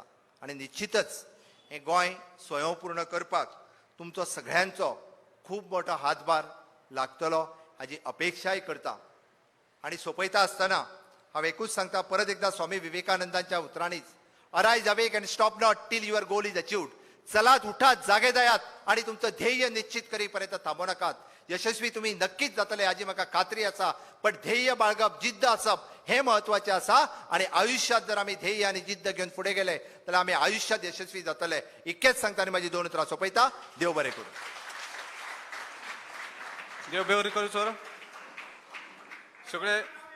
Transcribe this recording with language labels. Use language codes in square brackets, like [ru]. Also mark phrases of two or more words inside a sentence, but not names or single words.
[kok] आनी निश्चितच हें गोंय स्वयंपूर्ण करपाक तुमचो सगळ्यांचो खूब मोठो हातभार लागतलो हाजी अपेक्षाय करता. आनी सोंपयता आसतना हांव एकूच सांगता, परत एकदा स्वामी विवेकानंदांच्या उतरांनीच, [en] Arise awake and stop not till your goal is achieved. [mr] चलात, उठात, जागेदायात आणि तुमचं ध्येय निश्चित करीपर्यंत थांबू नकात. [kok] यशस्वी तुम्ही नक्कीच जातले हाजी म्हाका खात्री आसा. पण ध्येय बाळगप, जिद्द आसप हे महत्वाचे आसा. [mr] आणि आयुष्यात जर आम्ही ध्येय आणि जिद्द घेऊन पुढे गेले जाल्यार आम्ही आयुष्यात यशस्वी जातले. [kok] इतकेच सांगता आनी माझी 2 उतरां सोंपयता. देव बरें करूं. देव बरें करूं सर. सगळे